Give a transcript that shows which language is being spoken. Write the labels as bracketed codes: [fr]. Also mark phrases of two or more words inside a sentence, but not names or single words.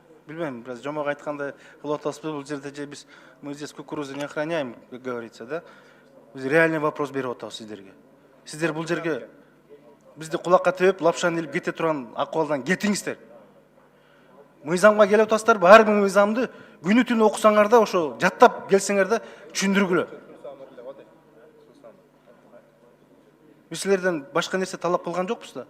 [ky] Билбейм, biraz жомок айткандай кылып атабызбы бул жерде же биз [ru] мы здесь кукурузу не охраняем, как говорится, [ky] да? Биз [ru] реальный вопрос [ky] берип атабыз сиздерге. Сиздер бул жерге бизди кулакка тебип, лапшаны илип кете турган акыбалдан кетиңиздер. Мыйзамга келип атасыздарбы? Ар бир мыйзамды күнү түнү окусаңар да, ошо жаттап келсеңер да түшүндүргүлө. Биз силерден башка нерсе талап кылган жокпуз да.